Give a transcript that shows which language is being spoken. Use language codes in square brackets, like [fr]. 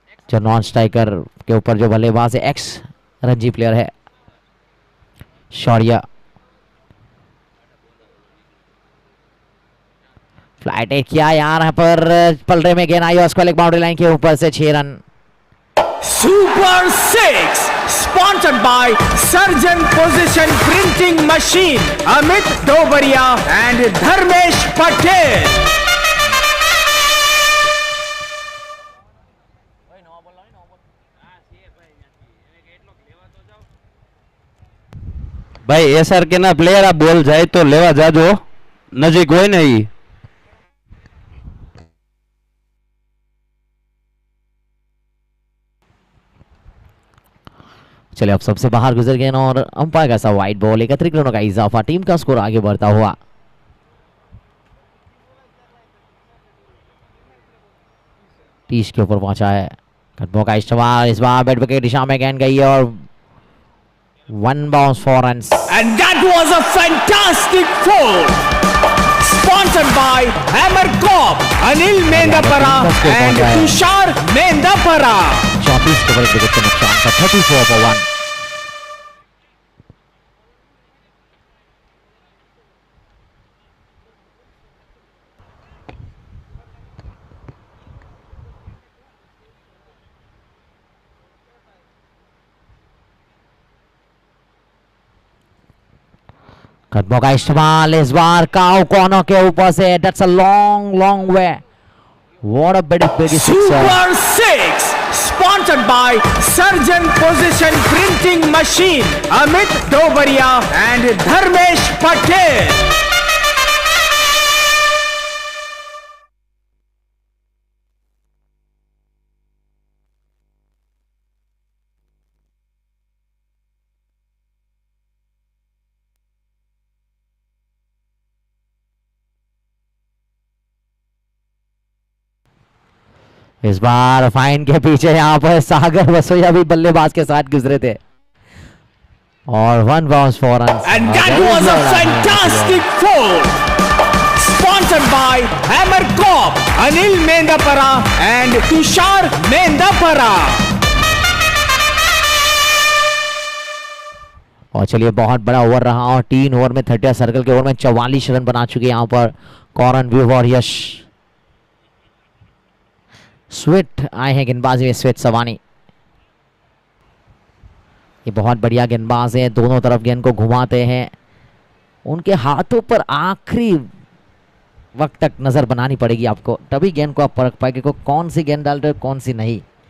[hi] जो non striker के ऊपर जो बल्लेबाज है एक्स रणजी प्लेयर है शौर्य, फ्लाइट किया यहाँ पर पलरे में गेंद आई और उसको बाउंड्री लाइन के ऊपर से 6 run. [en] Super 6 sponsored by Surgeon Position Printing Machine, Amit Dobaria and Dharmesh Patel. [gu] ભાઈ SRK ના પ્લેયર આ બોલ જાય તો લેવા જાજો, નજીક હોય ને ઈ। [hi] चलिए अब सबसे बाहर गुजर गए और अंपायर का सा वाइड बॉल, 31 रनों का इजाफा, टीम का स्कोर आगे बढ़ता हुआ। तीस के ऊपर पहुंचा है, कदमों का इस्तेमाल, इस बार बैट विकेट दिशा में गेंद गई और 1 bounce 4 run. [en] And that was a fantastic foul sponsored by Hammer Corp, Anil Mendapara and Tushar Mendapara। [hi] 34 के ऊपर विकेट का नुकसान था, 34 for 1। कदमों का इस्तेमाल, इस बार काउ कॉर्नर के ऊपर से, [en] That's a long way, what a big Super 6 sponsored by Surgeon Position Printing Machine, Amit Dobaria and Dharmesh Patel। [hi] इस बार फाइन के पीछे यहाँ पर सागर वसोया भी बल्लेबाज के साथ गुजरे थे और 1 bounce 4 run. [en] And that was a fantastic foul sponsored by Hammer Corp, Anil Mendapara and Tushar Mendapara। [hi] और चलिए बहुत बड़ा ओवर रहा और 3 ओवर में 30 सर्कल के ओवर में 44 रन बना चुके यहाँ पर कॉरन व्यू और यश। स्विट आए हैं गेंदबाजी में, स्विट सवानी, ये बहुत बढ़िया गेंदबाज है, दोनों तरफ गेंद को घुमाते हैं, उनके हाथों पर आखिरी वक्त तक नजर बनानी पड़ेगी आपको, तभी गेंद को आप परख पाएंगे को कौन सी गेंद डाल रहे हो कौन सी नहीं।